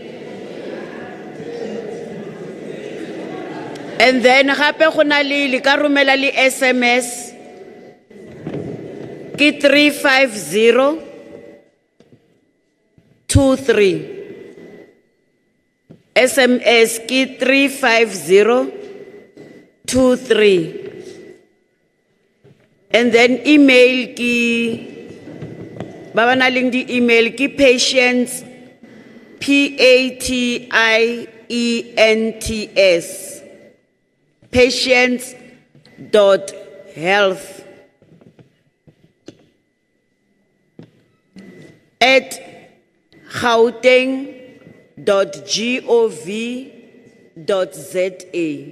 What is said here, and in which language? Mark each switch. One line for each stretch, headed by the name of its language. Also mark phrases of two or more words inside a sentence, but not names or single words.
English: And then
Tswana: gape go na le ka romela le SMS ke 35023. SMS ke 35023.
English: And then
Tswana: email ki baba na leng di email ki patients PATIENTS patients.health@gauteng.gov.za.